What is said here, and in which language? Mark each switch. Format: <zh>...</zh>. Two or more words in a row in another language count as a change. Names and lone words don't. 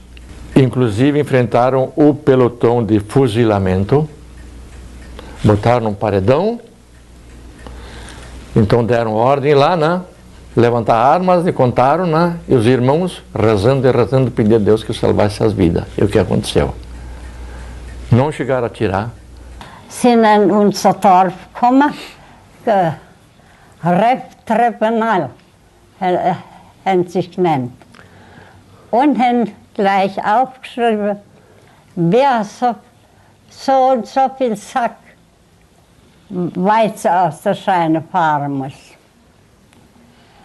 <pt>Inclusive enfrentaram o pelotão de fuzilamento, botaram num paredão, então deram ordem lá, né? Levantar armas e contaram, né? E os irmãos rezando e rezando, pedindo a Deus que salvasse as vidas. E o que aconteceu? Não chegaram a tirar.</pt> <de>Sind in unser Dorf gekommen, Tribunal, haben sich genannt. Und haben gleich aufgeschrieben, wer so und so viel Sack Weizen aus der Scheune fahren muss.</de>